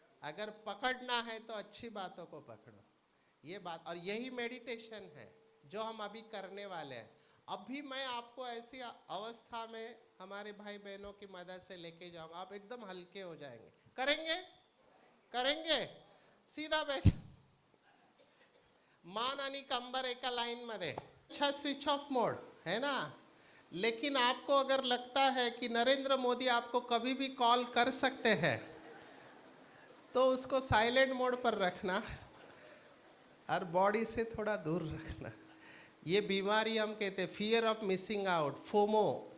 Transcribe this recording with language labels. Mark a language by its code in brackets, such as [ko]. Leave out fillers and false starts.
[hi] अगर पकड़ना है तो अच्छी बातों को पकड़ो। ये बात, और यही मेडिटेशन है जो हम अभी करने वाले हैं। अभी मैं आपको ऐसी अवस्था में हमारे भाई बहनों की मदद से लेके जाऊंगा, आप एकदम हल्के हो जाएंगे। करेंगे? करेंगे? [mr] सीधा बैठ, मान आणि कंबर एका लाइन मध्ये। [hi] अच्छा स्विच ऑफ मोड है ना। लेकिन आपको अगर लगता है कि नरेंद्र मोदी आपको कभी भी कॉल कर सकते हैं, तो उसको साइलेंट मोड पर रखना और बॉडी से थोड़ा दूर रखना। ये बीमारी हम कहते हैं fear of missing out, FOMO.